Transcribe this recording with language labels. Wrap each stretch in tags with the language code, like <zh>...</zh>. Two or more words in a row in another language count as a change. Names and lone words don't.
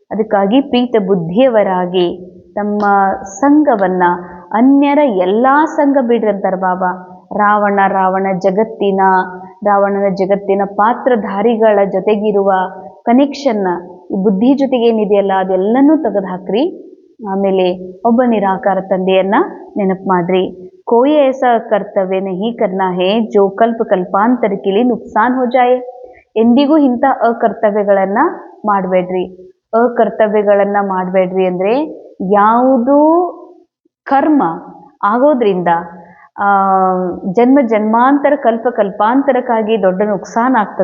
<kn>ಅದಕ್ಕಾಗಿ ಪ್ರೀತ ಬುದ್ಧಿಯವರಾಗಿ ತಮ್ಮ ಸಂಘವನ್ನ, ಅನ್ಯರ ಎಲ್ಲಾ ಸಂಘ ಬಿಡ್ರಿ ಅಂತಾರೆ ಬಾಬಾ. ರಾವಣನ ಜಗತ್ತಿನ ಪಾತ್ರಧಾರಿಗಳ ಜೊತೆಗಿರುವ ಕನೆಕ್ಷನ್ನ, ಈ ಬುದ್ಧಿ ಜೊತೆಗೆ ಏನಿದೆಯಲ್ಲ ಅದೆಲ್ಲನೂ ತೆಗೆದು ಹಾಕ್ರಿ. ಆಮೇಲೆ ಒಬ್ಬ ನಿರಾಕಾರ ತಂದೆಯನ್ನ ನೆನಪು ಮಾಡ್ರಿ.</kn> <hi>कोई ऐसा कर्तव्य नहीं करना है जो कल्प कल्पांतर के लिए नुकसान हो जाए.</hi> <kn>ಎಂದಿಗೂ ಇಂಥ ಅಕರ್ತವ್ಯಗಳನ್ನ ಮಾಡಬೇಡ್ರಿ. ಅಕರ್ತವ್ಯಗಳನ್ನ ಮಾಡಬೇಡ್ರಿ ಅಂದ್ರೆ ಯಾವುದು ಕರ್ಮ ಆಗೋದ್ರಿಂದ ಜನ್ಮ ಜನ್ಮಾಂತರ ಕಲ್ಪಾಂತರಕ್ಕಾಗಿ ದೊಡ್ಡ ನುಕ್ಸಾನ್ ಆಗ್ತದ.</kn>